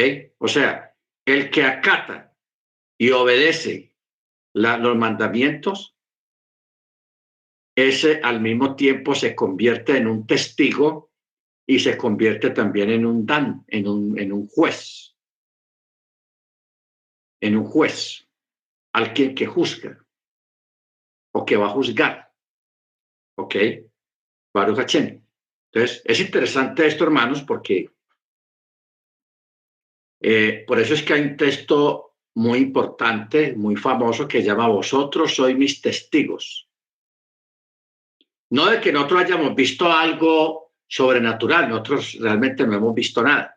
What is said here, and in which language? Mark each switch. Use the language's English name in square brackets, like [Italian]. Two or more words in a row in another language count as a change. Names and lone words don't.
[Spanish] O sea, el que acata y obedece los mandamientos, ese al mismo tiempo se convierte en un testigo y se convierte también en un dan, en un juez, alguien que juzga o que va a juzgar. ¿Ok? [Hebrew] ברוך השם. [Spanish] Entonces, es interesante esto, hermanos, porque por eso es que hay un texto muy importante, muy famoso, que llama Vosotros sois mis testigos. No de que nosotros hayamos visto algo sobrenatural, nosotros realmente no hemos visto nada.